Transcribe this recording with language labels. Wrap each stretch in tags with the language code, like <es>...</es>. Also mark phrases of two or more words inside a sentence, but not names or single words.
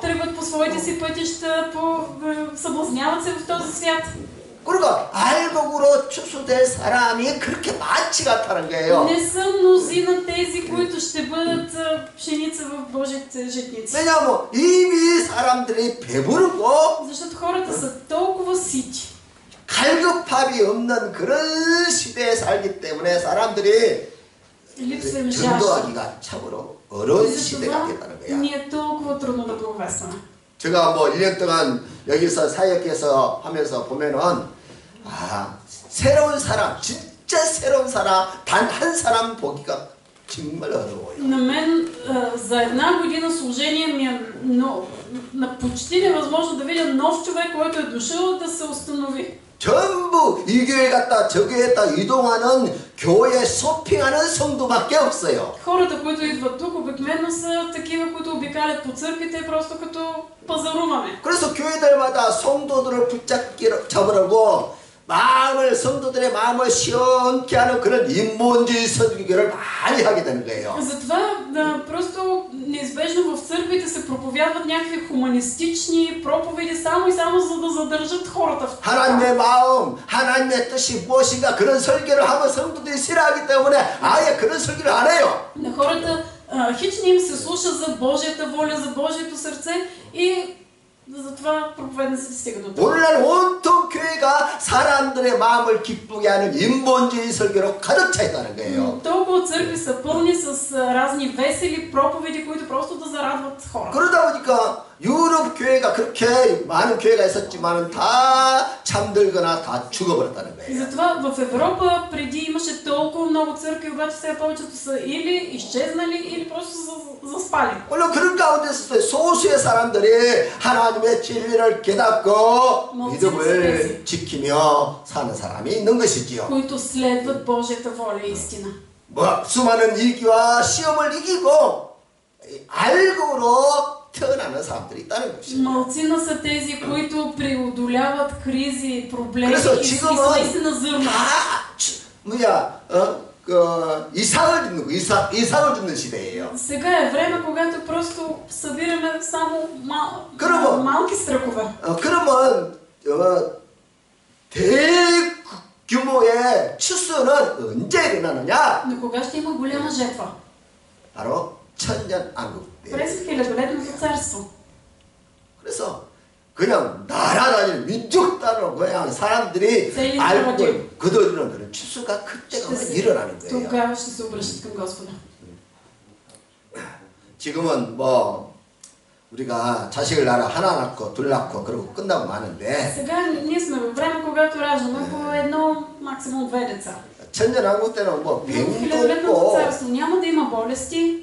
<bg>тръгват по своите си пътища, съблазняват се в този свят.</bg> <ko>그러니까 알곡으로 추수될 사람이 그렇게 많지가 않다는 거예요.</ko> <bg>Не са мнозина тези, които ще бъдат пшеница в Божите житници.</bg> <ko>왜냐하면 이미 사람들이 배부르고</ko> <bg>Защото хората са толкова сити.</bg> <ko>갈급함이 없는 그런 시대에 살기 때문에 사람들이</ko> <bg>Липсва им жажда.</bg> <ko>전도하기가 참으로 어려운 시대가</ko> <bg>Затова</bg> <ko>됐다는 거야.</ko> <bg>ни е толкова трудно да благовестваме.</bg> <ko>제가 뭐 1년 동안 여기서 사역해서 하면서 보면은 새로운 사람, 진짜 새로운 사람 단 한 사람 보기가 정말 어려워요.</ko> <bg>На мен за една година служение ми е почти невъзможно да видя нов човек, който е дошъл да се установи.</bg> <ko>전부 이 교회 갔다 저 교회 갔다 이동하는 교회 쇼핑하는 성도밖에 없어요.</ko> <bg>Хората, които идват тук, обикновено са такива, които обикалят по църквите, просто като пазаруваме.</bg> <ko>그래서 교회들마다 성도들을 붙잡으려고 성도들의 마음을 시원케 하는 그런 인본주의 설교를 많이 하게 되는 거예요.</ko> <bg>Затова просто неизбежно в църквите се проповядват някакви хуманистични проповеди само и само за да задържат хората в</bg> <ko>하나님의 마음, 하나님의 뜻이 무엇인가 그런 설교를 하면 성도들이 싫어하기 때문에 아예 그런 설교를 안 해요.</ko> <bg>На хората хич не им се слуша за Божията воля, за Божието сърце и затова проповедниците стига до това.</bg> <ko>오늘날 온통 교회가 사람들의 마음을 기쁘게 하는 인본주의 설교로 가득 차 있다는 거예요.</ko> <bg>Толкова църкви са пълни с разни весели проповеди, които просто да зарадват хора.</bg> <ko>그러다 보니까 유럽 교회가 그렇게 많은 교회가 있었지만은 다 잠들거나 다 죽어버렸다는</ko> <bg>И</bg> <ko>거예요.</ko> <bg>затова в Европа преди имаше толкова много църкви, обаче сега повечето са или изчезнали, или просто заспали.</bg> <ko>물론 그런 가운데서 소수의 사람들이 하나님의 진리를 깨닫고 믿음을 지키며 사는 사람이 있는 것이지요.</ko> <bg>които следват Божията воля и истина.</bg> <ko>수많은 위기와 시험을 이기고 알고로 태어나는 사람들이 있다는 것이죠.</ko> <bg>Малцина са тези, които преодоляват кризи, проблеми</bg> <ko>그래서</ko> <bg>и са</bg> <ko>지금은</ko> <bg>наистина зърна.</bg> <ko>이삭을 줍는 거, 이삭을 줍는 시대예요.</ko> <bg>Сега е време, когато просто събираме само малки страхове.</bg> <ko>그러면 대규모의 추수는 언제 일어나느냐?</ko> <bg>Но кога ще има голяма жетва?</bg> <ko>바로 천년왕국 때.</ko> <bg>През хилядолетното царство.</bg> <ko>그래서 그냥 나라 단위 민족 단위로 그냥 사람들이 알고 그들은 그런 추수가 그때가 일어나는 거예요.</ko> <bg>Тогава ще се обръщат към Господа.</bg> <ko>지금은 뭐 우리가 자식을 하나 낳고 둘 낳고 그러고 끝나고 마는데</ko> <bg>Сега ние сме във време, когато раждаме по едно, максимум две деца.</bg> <ko>천년왕국 때는 뭐</ko> <bg>В</bg> <ko>병도</ko> <bg>хилядолетното</bg> <ko>없고</ko> <bg>царство няма да има болести,</bg>